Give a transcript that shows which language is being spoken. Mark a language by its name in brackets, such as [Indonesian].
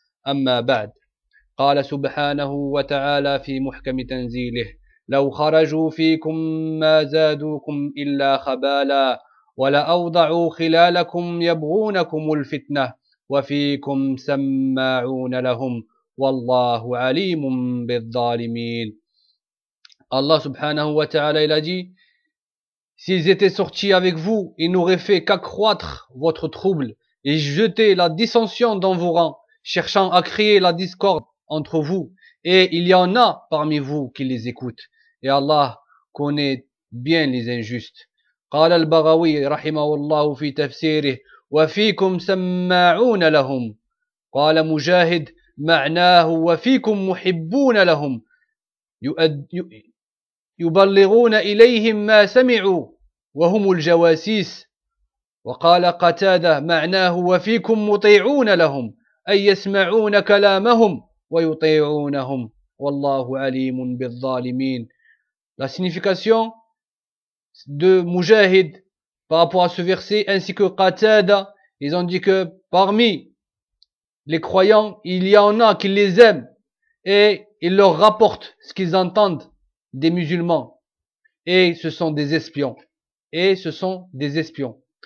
[Arabic] أما بعد، قال سبحانه وتعالى في محكم تنزيله: لو خرجوا فيكم ما زادوكم إلا خبالا، ولأوضعوا خلالكم يبغونكم الفتنة، وفيكم سماعون لهم، والله عليم بالظالمين. الله سبحانه وتعالى [French] il a dit: s'ils étaient sortis avec vous, ils n'auraient fait qu'accroître votre trouble et jeter la dissension dans vos rangs, cherchant à créer la discorde entre vous, et il y en a parmi vous qui les écoutent. Et Allah connaît bien les injustes. [Arabic] قال البغوي رحمه الله في تفسيره: وفيكم سماعون لهم. قال مجاهد: معناه وفيكم محبون لهم، يبلغون إليهم ما سمعوا وهم الجواسيس. وقال قتادة: معناه وفيكم مطيعون لهم، أي يسمعون كلامهم ويطيعونهم، والله عليم بالظالمين. [French] La signification de Mujahid par rapport à ce verset, ainsi que Qatada, ils ont dit que parmi les croyants, il y en a qui les aiment et ils leur rapportent ce qu'ils entendent des musulmans, et ce sont des espions, et ce sont des espions.